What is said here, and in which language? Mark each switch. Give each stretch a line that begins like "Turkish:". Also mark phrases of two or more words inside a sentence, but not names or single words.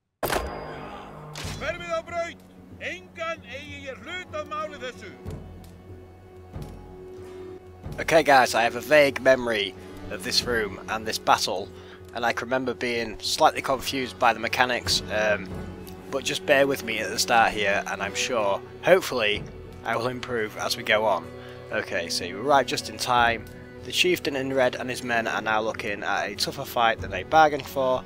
Icelandic: Hverfið á braut! Engan eigi ég hlut að máli þessu!
English: Okay guys, I have a vague memory of this room and this battle, and I can remember being slightly confused by the mechanics, but just bear with me at the start here and I'm sure, hopefully, I will improve as we go on. Okay, so you arrive just in time. The chieftain in red and his men are now looking at a tougher fight than they bargained for.